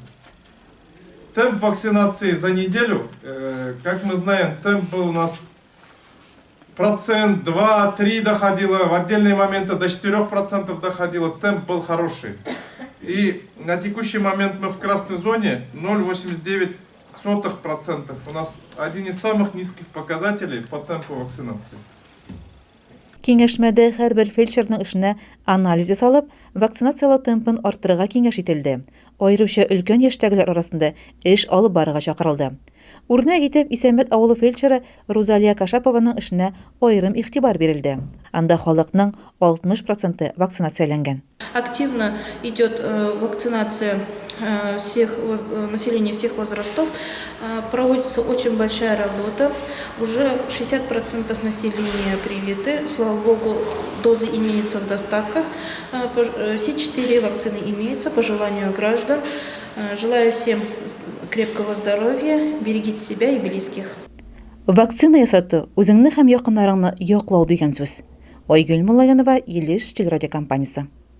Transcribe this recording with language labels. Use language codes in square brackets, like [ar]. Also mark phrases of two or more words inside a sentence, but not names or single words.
[ru] Темп вакцинации за неделю, как мы знаем, темп был у нас 1%, 2, 3 доходило, в отдельные моменты до 4% доходило, темп был хороший. И на текущий момент мы в красной зоне 0,89%. У нас один из самых низких показателей по темпу вакцинации. [tt] Киңәшмәдә һәрбер фельдшерның эшенә анализ ясалып, вакцинациялау темпын арттырырга киңәш ителде. Аеруча өлкән яшьтәгеләр арасында эш алып барырга чакырылды. Үрнәк итеп Исәнбәт авылы фельдшеры Розалия Кашапованың эшенә аерым игътибар бирелде. Анда халыкның 60% вакцинацияләнгән. [ru] Активно идет вакцинация населения всех возрастов. Проводится очень большая работа. Уже 60% населения привиты. Слава богу, дозы имеются в достатках. Все 4 вакцины имеются по желанию граждан. Желаю всем крепкого здоровья, берегите себя и близких. [tt] Вакцина ясату үзеңне һәм якыннарыңны яклау дигән сүз. Айгөл Муллаянова, Илеш телерадиокомпаниясе.